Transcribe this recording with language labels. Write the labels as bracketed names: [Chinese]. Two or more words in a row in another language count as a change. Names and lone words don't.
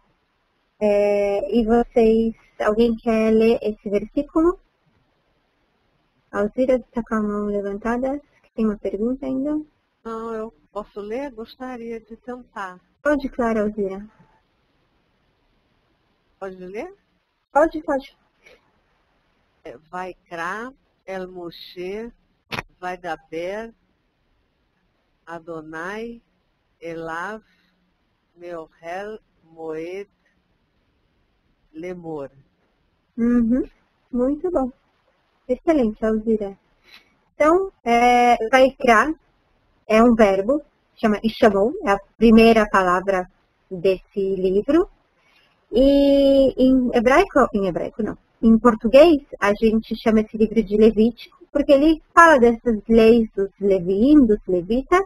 [Portuguese] E alguém quer ler esse versículo? Alzira está com a mão levantada. Tem uma pergunta ainda? Não, eu posso ler? Gostaria de tentar. Pode, claro, Alzira. Pode ler? Pode. [Hebrew] ויקרא אל משה וידבר אדוני אליו מאוהל מועד לאמור. [Portuguese] Muito bom. Excelente, Alzira. Então, Vaikra é um verbo, chama Ishamou, é a primeira palavra desse livro. E em português, a gente chama esse livro de Levítico, porque ele fala dessas leis dos Leviim, dos levitas.